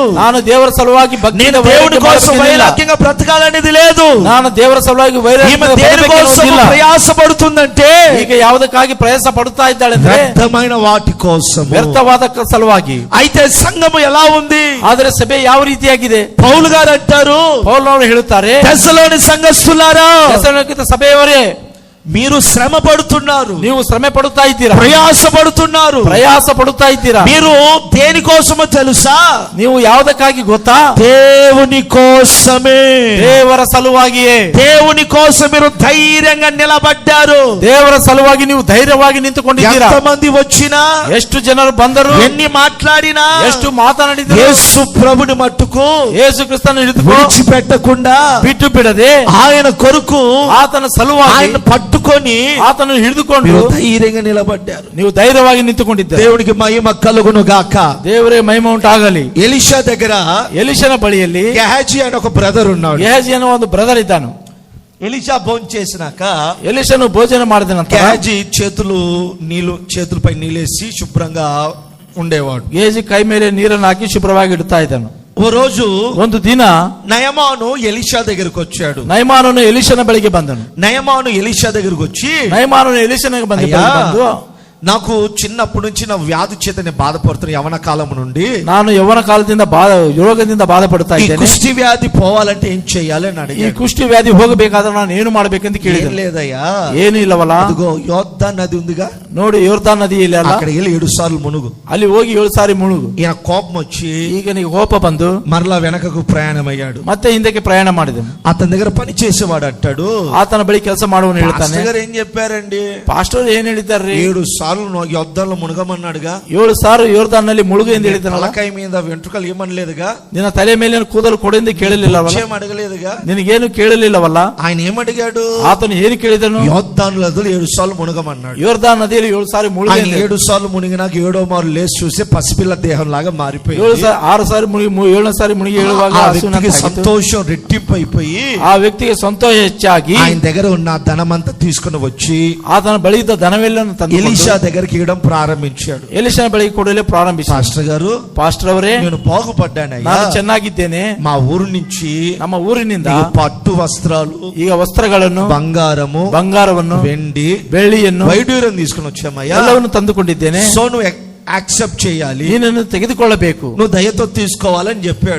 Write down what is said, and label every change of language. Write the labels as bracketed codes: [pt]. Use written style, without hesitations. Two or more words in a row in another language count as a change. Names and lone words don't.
[kn] ನಾನು ದೇವರ ಸಲುವಾಗಿ ಭಕ್ತಿ [te] దేవుని కోసం వైరాగ్యంగా బ్రతకాలనేది లేదు, [kn] ನಾನು దేవರ ಸಲುವಾಗಿ [te] వైరాగ్యంగా ప్రయాసపడుతుందంటే [kn] ಈಗ ಯಾವುದಕ್ಕಾಗಿ ಪ್ರಯಾಸ ಪಡುತ್ತಾ ಇದ್ದಾಳೆ ಅಂದ್ರೆ [te] వ్యర్థమైన వాటి కోసం, [kn] ವ್ಯರ್ಥವಾದ ಸಲುವಾಗಿ. [te] అయితే సంఘము ఎలా ఉంది? [kn] ಆದರೆ ಸಭೆ ಯಾವ ರೀತಿಯಾಗಿದೆ? [te] పౌలు గారు అంటారు, [kn] ಪೌಲನವರು ಹೇಳುತ್ತಾರೆ, [te] తెస్సలోని సంఘస్థులారా, [kn] తెస్సలోనిక సభೆಯವರೇ, [te] మీరు శ్రమ పడుతున్నారు, [kn] ನೀವು ಶ್ರಮೆ ಪಡುತ್ತಾ ಇದ್ದೀರಾ, [te] ప్రయాస పడుతున్నారు, [kn] ಪ್ರಯಾಸ ಪಡುತ್ತಾ ಇದ್ದೀರಾ. [te] మీరు దేనికోసమో తెలుసా? [kn] ನೀವು ಯಾವುದಕ್ಕಾಗಿ ಗೊತ್ತಾ? [te] దేవుని కోసమే, [kn] ದೇವರ ಸಲುವಾಗಿಯೇ. [te] దేవుని కోసం మీరు ధైర్యంగా నిలబడ్డారు. [kn] ದೇವರ ಸಲುವಾಗಿ ನೀವು ಧೈರ್ಯವಾಗಿ ನಿಂತುಕೊಂಡಿದ್ದೀರಾ. [te] ఎంతమంది వచ్చినా, [kn] ಎಷ್ಟು ಜನರು ಬಂದರು, [te] ఎన్ని మాట్లాడినా, [kn] ಎಷ್ಟು ಮಾತನಾಡಿದರು, [te] యేసు ప్రభుని మట్టుకు [kn] ಯೇಸು ಕ್ರಿಸ್ತನ ಹಿಡಿದುಕೊಂಡು [te] విడిచిపెట్టకుండా [kn] ಬಿಟ್ಟು ಬಿಡದೆ [te] ఆయన కొరకు, [kn] ಆತನ ಸಲುವಾಗಿ [te] ఆయన పట్టుకొని [kn] ಆತನು ಹಿಡಿದುಕೊಂಡು [te] ధైర్యంగా నిలబడ్డారు. [kn] ನೀವು ಧೈರ್ಯವಾಗಿ ನಿಂತುಕೊಂಡಿದ್ದೀರಿ. [te] దేవునికి మహిమ కలుగును గాక. [kn] ದೇವರೇ ಮಹಿಮೆ ಉಂಟಾಗಲಿ. [te] ఎలీషా దగ్గర, [kn] ಎಲಿಷನ ಬಳಿಯಲ್ಲಿ [te] గెహాజీ అనే ఒక బ్రదర్ ఉన్నాడు. [kn] ಗెಹಾಜಿ ಅನ್ನೋ ಒಂದು ಬ್ರದರ್ ಇದ್ದಾನು. [te] ఎలీషా భోజనం చేసినాక [kn] ಎಲಿಷನು ಭೋಜನ ಮಾಡಿದ ನಂತರ [te] గెహాజీ చేతులపై నీళ్ళేసి శుభ్రంగా ఉండేవాడు. [kn] ಗೇಜಿ ಕೈ ಮೇಲೆ ನೀರನ್ನು ಹಾಕಿ ಶುಭ್ರವಾಗಿ ಇಡ್ತಾ ಇದ್ದಾನು. [te] ఓ రోజు [kn] ಒಂದು ದಿನ [te] నయమాను ఎలీషా దగ్గరకు వచ్చాడు. [kn] ನಯಮಾನನು ಎಲಿಷನ ಬಳಿಗೆ ಬಂದನು. [te] నయమాను ఎలీషా దగ్గరకు వచ్చి, [kn] ನಯಮಾನನು ಎಲಿಷನಿಗೆ ಬಂದು [te] నాకు చిన్నప్పటి నుంచి నా వ్యాధి చేత నేను బాధపడుతున్నా, యవన కాలం నుండి [kn] ನಾನು ಯೌವನ ಕಾಲದಿಂದ ರೋಗದಿಂದ ಬಾಧಪಡ್ತಾ ಇದ್ದೇನೆ. [te] కుష్టి వ్యాధి పోవాలంటే ఏం చేయాలి అని అడిగాడు. [kn] ಈ ಕುಷ್ಟಿ ವ್ಯಾಧಿ ಹೋಗಬೇಕಾದ್ರೆ ನಾನು ಏನು ಮಾಡಬೇಕಂತ ಕೇಳಿದೆ. [te] లేదయ్యా, [kn] ಏನು ಇಲ್ಲವಲ್ಲ, [te] అదిగో యోర్దాన్ నది ఉందిగా, [kn] ನೋಡಿ ಯೋರ್ದಾನ್ ನದಿ ಇಲ್ಲ, [te] అక్కడికి వెళ్ళి 7 సార్లు మునుగు. [kn] ಅಲ್ಲಿ ಹೋಗಿ 7 ಸಾರಿ ಮುಳುಗು. [te] ఈయన కోపం వచ్చి [kn] ಈಗ నీకు ಕೋಪ ಬಂದು [te] మరలా వెనకకు ప్రయాణమయ్యాడు. [kn] ಮತ್ತೆ ಹಿಂದಕ್ಕೆ ಪ್ರಯಾಣ ಮಾಡಿದನು. [te] అతని దగ్గర పని చేసేవాడు అంటాడు, [kn] ಆತನ ಬಳಿ ಕೆಲಸ ಮಾಡುವನು ಹೇಳ್ತಾನೆ, [te] ఏం చెప్పారండి, [kn] ಪಾಸ್ಟರ್ ಏನ್ ಹೇಳಿದ್ದಾರೆ? [te] 7 సార్లు యోర్దాన్లో మునగమన్నాడుగా, [kn] 7 ಸಾರು ಯೋರ್ದಾನ್ ನಲ್ಲಿ ಮುಳುಗು ಎಂದು ಹೇಳಿದನಲ್ಲ. [te] తలకాయ మీద వెంట్రుకలు ఏమనలేదుగా, [kn] ನಿನ್ನ ತಲೆ ಮೇಲಿನ ಕೂದಲು ಕೊಡೆಂದು ಕೇಳಲಿಲ್ಲವಲ್ಲ, [te] ఏం అడగలేదుగా, [kn] ನಿನಗೇನು ಕೇಳಲಿಲ್ಲವಲ್ಲ. [te] ఆయన ఏమడిగాడు? [kn] ಆತನು ಏನು ಕೇಳಿದನು? [te] యోర్దాను నదిలో 7 సార్లు మునగమన్నాడు. [kn] ಯೋರ್ದಾನ್ ನದಿಯಲ್ಲಿ 7 ಸಾರಿ ಮುಳುಗಿ. [te] 7 సార్లు మునిగినాక 7వ మారు లేచి చూస్తే పసిపిల్ల దేహం లాగా మారిపోయింది. [kn] 6 ಸಾರಿ ಮುಳುಗಿ 7ನೇ ಸಾರಿ ಮುಳುಗಿ ಹೇಳುವಾಗ [te] సంతోషం రెట్టింపు అయిపోయి [kn] ಆ ವ್ಯಕ್ತಿಗೆ ಸಂತೋಷ ಹೆಚ್ಚಾಗಿ [te] ఆయన దగ్గర ఉన్న ధనమంతా తీసుకుని వచ్చి [kn] ಆತನ ಬಳಿ ಇದ್ದ ಧನವೆಲ್ಲವನ್ನು ತಂದು [te] ఎలీషా దగ్గరికి ఇవ్వడం ప్రారంభించాడు. [kn] ಎಲಿಷನ ಬಳಿಗೆ ಕೊಡಲೇ ಪ್ರಾರಂಭಿಸಿ, [te] పాస్టర్ గారు, [kn] ಪಾಸ್ಟರ್ ಅವರೇ, [te] నేను బాగుపడ్డానయ్యా, [kn] ನಾನು ಚೆನ್ನಾಗಿದ್ದೇನೆ. [te] మా ఊరు నుంచి, [kn] ನಮ್ಮ ಊರಿನಿಂದ [te] పట్టు వస్త్రాలు, [kn] ಈಗ ವಸ್ತ್ರಗಳನ್ನು, ಬಂಗಾರವನ್ನು, [te] వెండి, [kn] ಬೆಳ್ಳಿಯನ್ನು, [te] వైడూర్యం తీసుకుని వచ్చామయ్యా, [kn] ಎಲ್ಲವನ್ನು ತಂದುಕೊಂಡಿದ್ದೇನೆ. [te] సో నువ్వు యాక్సెప్ట్ చేయాలి, [kn] ನೀನನ್ನು ತೆಗೆದುಕೊಳ್ಳಬೇಕು, [te] నువ్వు దయతో తీసుకోవాలని చెప్పాడు.